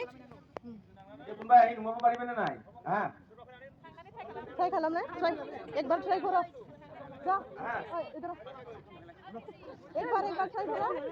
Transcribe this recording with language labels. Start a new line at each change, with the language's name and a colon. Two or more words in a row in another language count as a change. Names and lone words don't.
Bodo: ये बुंबाय आई नुमाबो पारिबे ना नाय हां ट्राई खालामना
Hindi: ट्राई एक बार ट्राई करो जा इधर एक बार ट्राई करो